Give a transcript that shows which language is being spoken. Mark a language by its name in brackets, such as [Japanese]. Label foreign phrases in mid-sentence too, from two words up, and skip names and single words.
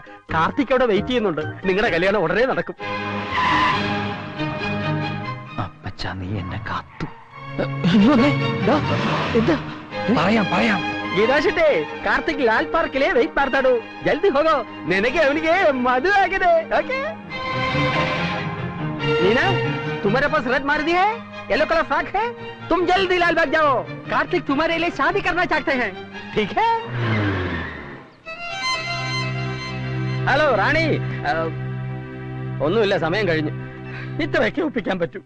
[Malayalam] കാർത്തിക് അവിടെ വെയിറ്റ് ചെയ്യുന്നുണ്ട്. നിങ്ങളുടെ കല്യാണം ഉടനെ നടക്കും. അപ്പച്ചാ, നീ എന്നെ കാത്തു. എന്താ? പറയാം. ഗീതാശിട്ടെ, കാർത്തിക് ലാൽ പാർക്കിലെ വെയിറ്റ് ಮಾಡ್ತಾಡು. [Kannada] ಜಲ್ದಿ ಹೋಗೋ, ನಿನಗೆ ಅವನಿಗೆ ಮದುವೆ ಆಗಿದೆ. [Hindi] ಓಕೆ नीना, तुम्हारे पास रेड मारुति है, [English] yellow colour frock [Hindi] है. तुम जल्दी लाल बाग जाओ. कार्तिक तुम्हारे लिए शादी करना चाहते हैं. ठीक है? [Malayalam] ഹലോ റാണി, ഒന്നുമില്ല, സമയം കഴിഞ്ഞു. ഇത്രയൊക്കെ ഒപ്പിക്കാൻ പറ്റൂ.